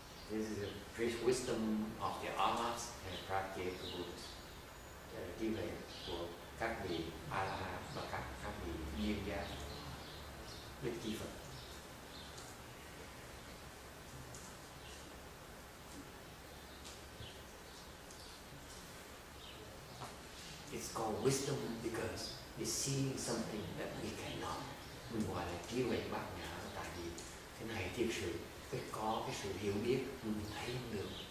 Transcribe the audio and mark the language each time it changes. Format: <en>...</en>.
<en>This is the wisdom of the Arhats and practical Buddhas.</en> <vi>Đây là trí huệ của các vị A-la-hán và các vị viên giác đức chi Phật.</vi> <en>It's called wisdom because it's seeing something that we cannot.</en> <vi>Mình gọi là trí huệ bát nhã, tại vì cái này thiệt sự phải có cái sự hiểu biết mình thấy không được.</vi>